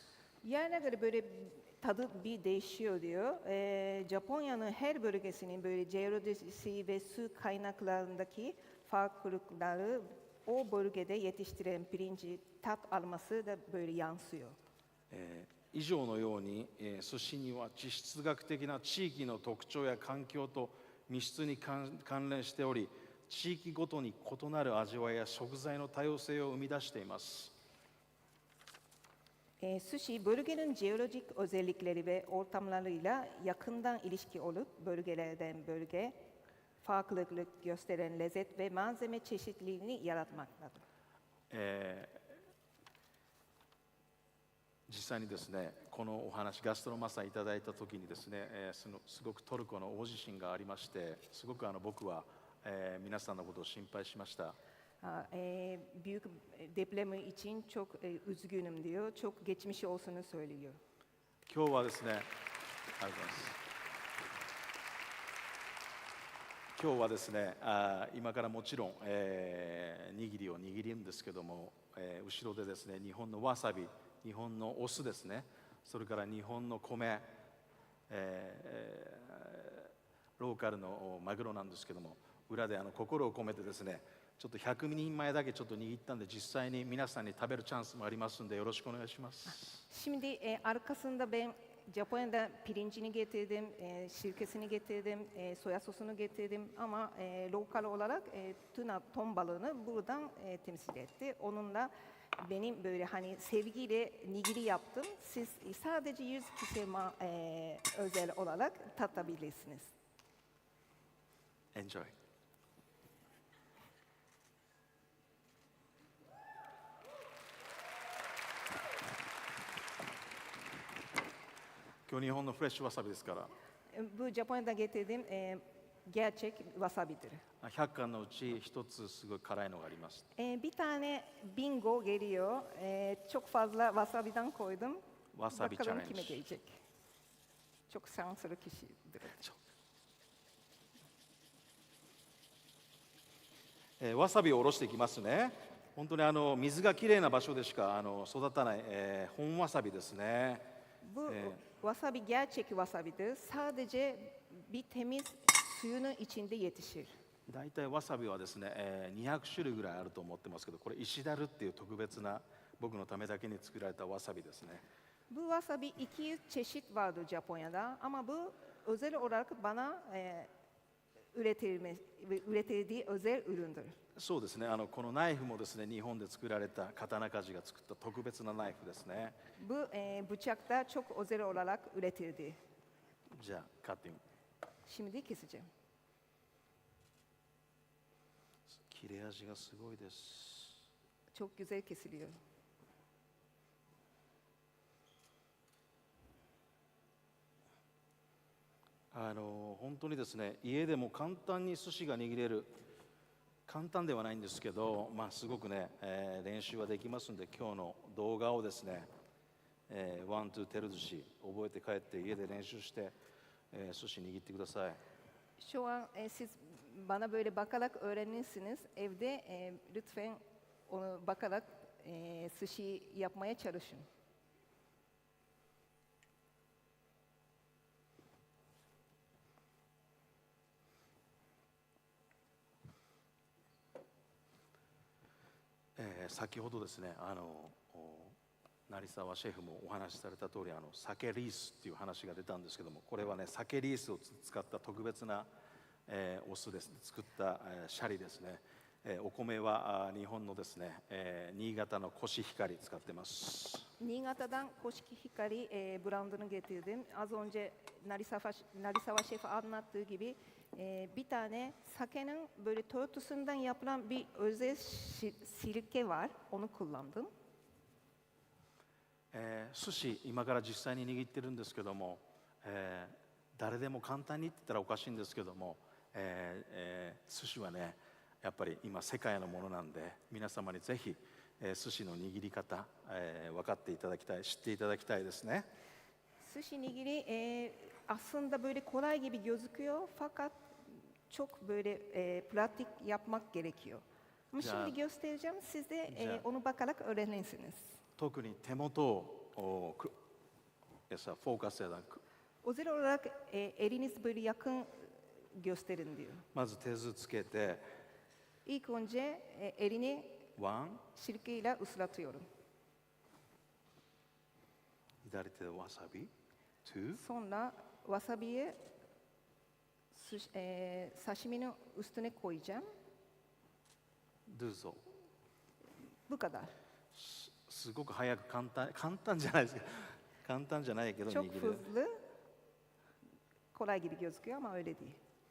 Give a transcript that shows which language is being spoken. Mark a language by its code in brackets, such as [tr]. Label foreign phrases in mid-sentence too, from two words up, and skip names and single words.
[tr] Yerine göre böyle tadı bir değişiyor diyor. Japonya'nın her bölgesinin böyle jeolojisi ve su kaynaklarındaki farklılıkları o bölgede yetiştirilen pirinci tat alması da böyle yansıyor. [ja] 以上のように、寿司には地質学的な地域の特徴や環境と密接に関連しており、地域ごとに異なる味わいや食材の多様性を生み出しています。 [tr] Sushi, bölgenin jeolojik özellikleri ve ortamlarıyla yakından ilişki olup bölgelerden bölge farklılık gösteren lezzet ve malzeme çeşitliliğini yaratmaktadır. [ja] 実際にですね、このお話ガストロマサいただいた時にですね、すごくトルコの大地震がありまして、すごく僕は、皆さんのことを心配しました。 [tr] Büyük depremi için çok üzgünüm diyor. Çok geçmiş olsunu söylüyor. [ja] 今日はですね、ありがとうございます。今日はですね、今からもちろん、握りを握るんですけども、後ろでですね、日本のわさび、日本のお酢ですね、それから日本の米、ローカルのマグロなんですけども、裏で心を込めてですね、ちょっと100人前だけちょっと握ったんで、実際に皆さんに食べるチャンスもありますんで、よろしくお願いします。 [tr] Şimdi arkasında ben Japonya'da pirincini getirdim, sirkesini getirdim, soya sosunu getirdim ama lokal olarak ton balığını buradan temsil etti. Onunla benim böyle hani sevgiyle nigiri yaptım. Siz sadece 100 kişiye özel olarak tatabilirsiniz. Enjoy. [ja] 今日日本のフレッシュわさびですから。 [tr] Bu Japonya'da getirdiğim gerçek wasabi'dir. [ja] 100 貫のうち一つすごい辛いのがあります。 [tr] Bir tane bingo geliyor. Çok fazla wasabi'den koydum. Wasabi Bakalım challenge. kime gelecek. Çok şanslı kişidir. [ja] わさびをおろしていきますね。本当に水がきれいな場所でしか育たない、本わさびですね。 [tr] Bu wasabi gerçek wasabidir. Sadece bir temiz suyunun içinde yetişir. [ja] 大体わさびはですね、200種類ぐらいあると思ってますけど、これ石だるっていう特別な僕のためだけに作られたわさびですね。 [tr] Bu wasabi 200 çeşit vardır Japonya'da ama bu özel olarak bana üretildiği özel üründür. [ja] そうですね、このナイフもですね、日本で作られた刀鍛冶が作った特別なナイフですね。 [tr] Bu bıçak da çok özel olarak üretildi. [ja] じゃあカッティング。 [tr] Şimdi keseceğim. [ja] 切れ味がすごいです。 [tr] Çok güzel kesiliyor. [ja] 本当にですね、家でも簡単に寿司が握れる、簡単ではないんですけど、すごくね、練習はできますんで、今日の動画をですね、ワン・ツー・テル寿司覚えて帰って家で練習して、寿司握ってください。 [tr] Şu an siz bana böyle bakarak öğrenirsiniz. Evde lütfen onu bakarak sushi yapmaya çalışın. [ja] 先ほどですね、成沢シェフもお話しされた通り、鮭リースっていう話が出たんですけども、これはね、鮭リースを使った特別な、お酢です。作った、シャリですね。お米は日本のですね、新潟のコシヒカリ使ってます。 [tr] Niğata'dan Koşki Hikari brandını getirdim. Az önce Narisava Şef anlattığı gibi bir tane sakenin böyle tortusundan yapılan bir özel sirke var. Onu kullandım. [ja] 寿司今から実際に握ってるんですけども、誰でも簡単にって言ったらおかしいんですけども、寿司はねやっぱり今世界のものなんで、皆様にぜひ寿司の握り方、分かっていただきたい、知っていただきたいですね。 [tr] Sushi nigiri aslında böyle kolay gibi gözüküyor fakat çok böyle pratik yapmak gerekiyor. Ama şimdi göstereceğim, siz de onu bakarak öğrenirsiniz. [ja] 特に手元をフォーカスやだく。 [tr] Özel olarak eliniz böyle yakın gösterin diyor. [ja] まず手酢つけて、 [tr] İlk önce elini 1、 sirkeyle ıslatıyorum. [ja] 左手でわさび、2、 [tr] Sonra wasabi'yi sashimi'nin üstüne koyacağım. [ja] どうぞ。 [tr] Bu kadar. [ja] すごく早く簡単じゃないですけど、簡単じゃないけど [tr] Çok [ja] 握る。 [tr] hızlı, kolay gibi gözüküyor ama öyle değil.